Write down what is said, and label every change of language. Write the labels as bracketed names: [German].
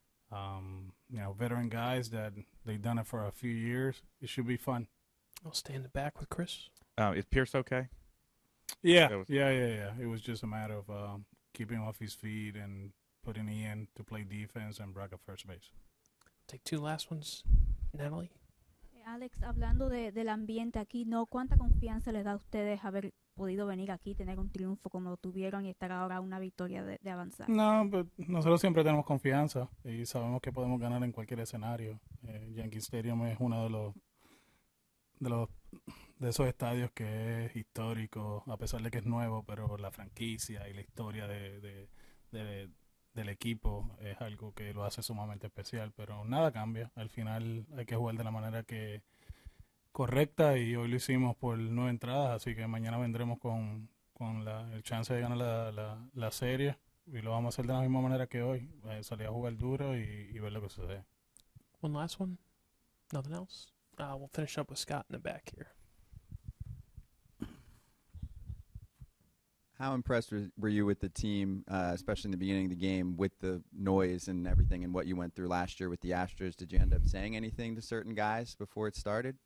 [English] You know, veteran guys that they've done it for a few years. It should be fun. I'll stay in the back with Chris. Is Pierce okay? Yeah. It was just a matter of keeping him off his feet and putting Ian to play defense and Brock at first base. Take 2 last ones. Natalie? [Spanish] Alex, hablando del ambiente aquí, ¿no? ¿Cuánta confianza les da a ustedes haber podido venir aquí, tener un triunfo como lo tuvieron y estar ahora a una victoria de avanzar? No, pero nosotros siempre tenemos confianza y sabemos que podemos ganar en cualquier escenario. Yankee Stadium es uno de esos estadios que es histórico, a pesar de que es nuevo, pero la franquicia y la historia del equipo es algo que lo hace sumamente especial, pero nada cambia. Al final hay que jugar de la manera que correcta y hoy lo hicimos por 9 entradas, así que mañana vendremos con el chance de ganar la serie y lo vamos a hacer de la misma manera que hoy, salir a jugar duro y ver lo que sucede. [English] One last one? Nothing else? We'll finish up with Scott in the back here. How impressed were you with the team, especially in the beginning of the game, with the noise and everything and what you went through last year with the Astros? Did you end up saying anything to certain guys before it started?